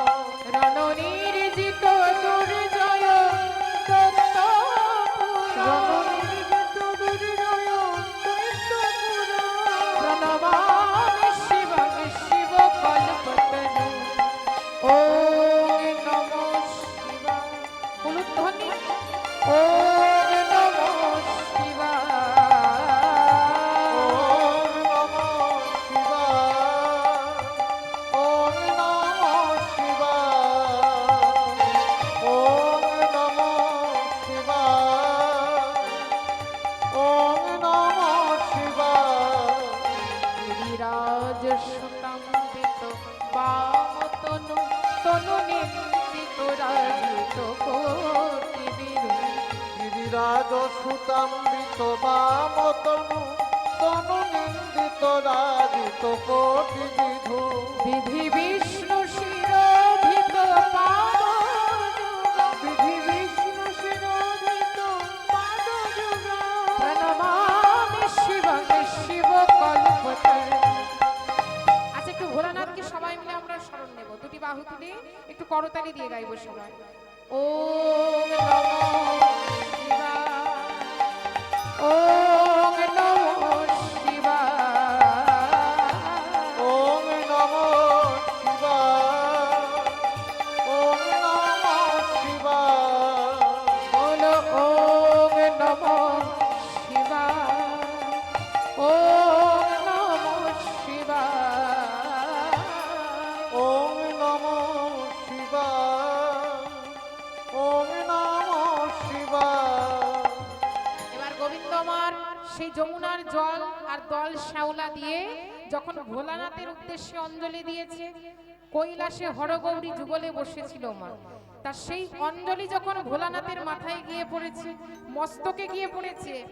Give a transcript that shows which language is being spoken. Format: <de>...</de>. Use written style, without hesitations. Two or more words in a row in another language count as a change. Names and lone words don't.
<sa>রণনির্জিত দুর্জয় দত্ত প্রণমামি শিবং শিব কল্পতনু। ওম নমো শিবায়। উলুধ্বনি ওম নমো শিবায়। ওম নমঃ শিবায়। ওম নমঃ শিবায়। ওম নমঃ শিবায়। ওম নমঃ শিবায়। গিরিরাজ সুতাম্বিত বামতনু তনু নিন্দিত রাজিত কোটি বিরু। গিরিরাজ সুতাম্বিত বামতনু তনু নিন্দিত রাজিত কোটি বিধু। বিধি বিষ্ণু শিরোধিত পাদযুগ। বিধি বিষ্ণু শিরোধিত পাদযুগ। প্রণমামি শিবং শিব কল্পতরু।</sa> <bn>আচ্ছা একটু ভোলানাথকে সবাই মিলে আমরা স্মরণ নেব, দুটি বাহু তুলে একটু করতালি দিয়ে গাইবো সবাই।</bn> <sa>ওম নমো শিবায়। ওম নমো শিবায়। ওম নমঃ শিবায়। ওম নমঃ শিবায়। বলো ওম নমো শিবায়। ওম নমো শিবায়। ওম নমঃ শিবায়। ওম নমঃ শিবায়।</sa> <bn>এবার গোবিন্দ আমার সেই যমুনার জল আর দল শ্যাওলা দিয়ে যখন ভোলানাথের উদ্দেশ্যে অঞ্জলি দিয়েছে, কৈলাসে হরগৌরী যুগলে বসেছিল মা, তার সেই অঞ্জলি যখন ভোলানাথের মাথায় গিয়ে পড়েছে, মস্তকে গিয়ে পড়েছে,</bn>